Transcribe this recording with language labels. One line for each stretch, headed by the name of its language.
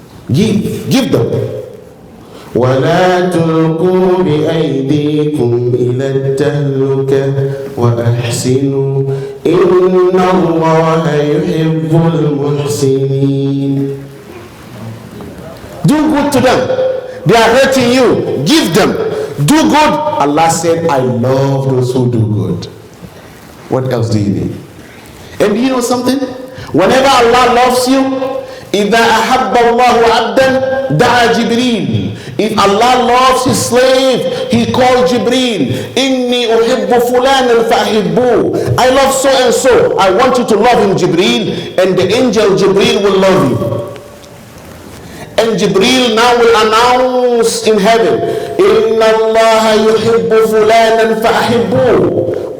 English: Give them.
Arabic: وَلَا تُلْقُوا بِأَيْدِيكُمْ إِلَى التَّهْلُكَةِ وَأَحْسِنُوا إِنَّ اللَّهَ يُحِبُّ الْمُحْسِنِينَ.
English: Do good to them. They are hurting you. Give them. Do good. Allah said, I love those who do good. What else do you need? And do you know something? Whenever Allah loves you,
Arabic: إِذَا أَحَبَّ اللَّهُ عَبْدًا دَعَى جِبْرِيلٌ.
English: If Allah loves his slave, he called Jibreel.
Arabic: إِنِّي أُحِبُّ فُلَانًا فَأَحِبُّهُ.
English: I love so and so. I want you to love him, Jibreel. And the angel Jibreel will love you. And Jibreel now will announce in heaven,
Arabic: إِنَّ اللَّهَ يُحِبُّ فُلَانًا فَأَحِبُّهُ.